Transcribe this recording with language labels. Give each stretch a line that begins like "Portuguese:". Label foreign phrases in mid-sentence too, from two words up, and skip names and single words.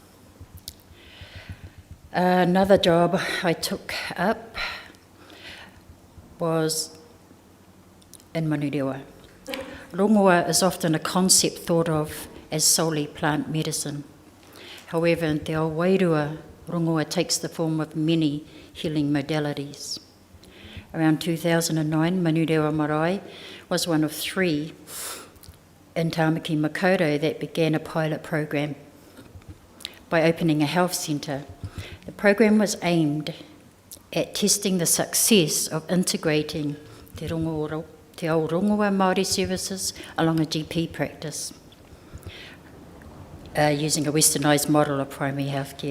English: Another job I took up was in Manurewa. Rongoa is often a concept thought of as solely plant medicine. However, in
Māori: te ao wairua,
English: rongoa takes the form of many healing modalities. Around 2009, Manurewa Marae was one of 3 in Tāmaki Makaurau that began a pilot program by opening a health centre. The program was aimed at testing the success of integrating
Māori: te Te Ao Rongoa Māori
English: services along a GP practice, using a westernised model of primary health care.